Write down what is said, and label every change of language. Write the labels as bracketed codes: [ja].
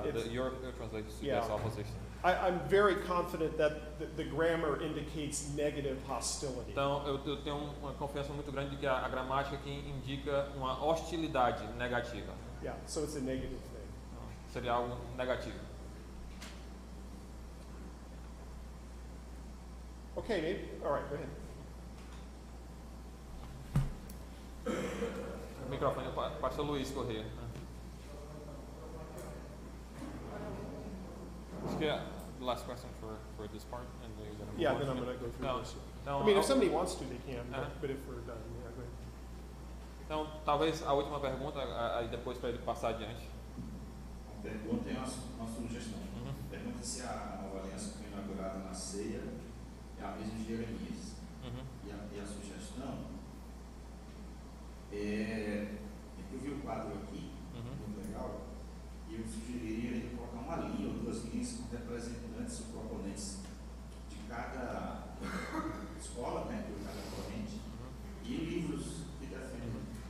[en] Your translation suggests opposition. I'm very confident that the grammar indicates negative hostility. [pt] Então, eu tenho uma confiança muito grande de que a gramática aqui indica uma hostilidade negativa. [en] Yeah, so it's a negative thing. [pt] Seria algo negativo. [en] Okay, maybe. All right, go ahead. [pt] O microfone passa Luiz Corrêa. Acho que [en] the last question for this part, and then you're gonna. Yeah, then I'm going to go through this. [pt] Então, [en] I mean, if somebody wants to, they can. But if we're done, yeah, go ahead. [pt] Então, talvez a última pergunta, aí depois para ele passar adiante. A pergunta é uma sugestão. Pergunta se a nova aliança que foi inaugurada na ceia é a mesma de Jeremias. E a sugestão é que eu vi o quadro aqui, muito legal, e eu sugeriria ele colocar uma linha ou duas linhas com representantes ou proponentes de cada escola, né, de cada proponente, e livros que defendem.